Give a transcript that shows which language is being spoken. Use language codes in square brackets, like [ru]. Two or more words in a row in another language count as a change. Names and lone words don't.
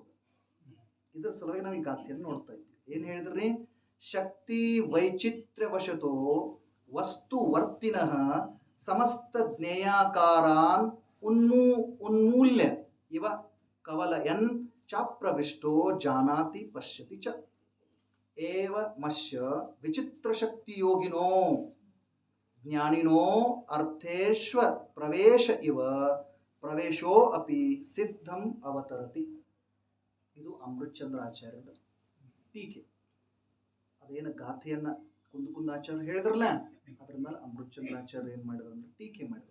[kn] ಇದರ ಸಲುವಾಗಿ ನಾವು ಈ ಗಾಥೆಯನ್ನು ನೋಡ್ತಾ ಇದ್ವಿ. ಏನ್ ಹೇಳಿದ್ರಿ? [sa] ಶಕ್ತಿ ವೈಚಿತ್ರ್ಯವಶತೋ ವಸ್ತುವರ್ತಿನಃ ಸಮಸ್ತ ಜ್ಞೇಯಾಕಾರಾನ್ ಉನ್ಮೂಲ್ಯ ಇವ ಕವಲಯನ್ ಚಾಪ್ರವಿಷ್ಟೋ ಜಾನಾತಿ ಪಶ್ಯತಿ ಚ ಏವ ಮಶ್ಯ ವಿಚಿತ್ರಶಕ್ತಿಯೋಗಿನೋ ಜ್ಞಾನಿನೋ ಅರ್ಥೇಶ್ವ ಪ್ರವೇಶ ಇವ ಪ್ರವೇಶೋ ಅಪಿ ಸಿದ್ಧಂ ಅವತರತಿ. [kn] ಇದು ಅಮೃತಚಂದ್ರ ಆಚಾರ್ಯದ ಟೀಕೆ. ಅದೇನು ಗಾಥೆಯನ್ನ ಕುಂದಾಚಾರ್ಯ ಹೇಳಿದ್ರಲ್ಲ, ಅದ್ರ ಮೇಲೆ ಅಮೃತಚಂದ್ರಾಚಾರ್ಯ ಏನ್ ಮಾಡಿದ್ರು ಅಂದ್ರೆ ಟೀಕೆ ಮಾಡಿದ್ರು.